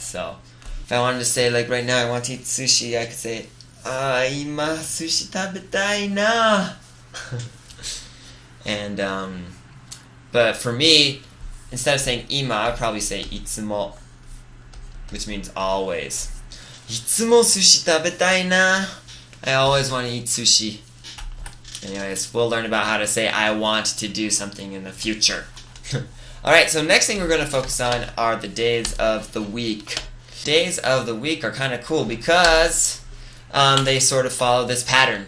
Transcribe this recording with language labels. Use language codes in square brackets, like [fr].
[en] So, if I wanted to say, like right now, I want to eat sushi, I could say, [ja] ima sushi tabetai na. [en] And, but for me, instead of saying ima, I would probably say itsumo, which means always. [ja] いつも寿司食べたいな. [en] I always want to eat sushi. Anyways, we'll learn about how to say I want to do something in the future. Alright, so next thing we're going to focus on are the days of the week. Days of the week are kind of cool because they sort of follow this pattern.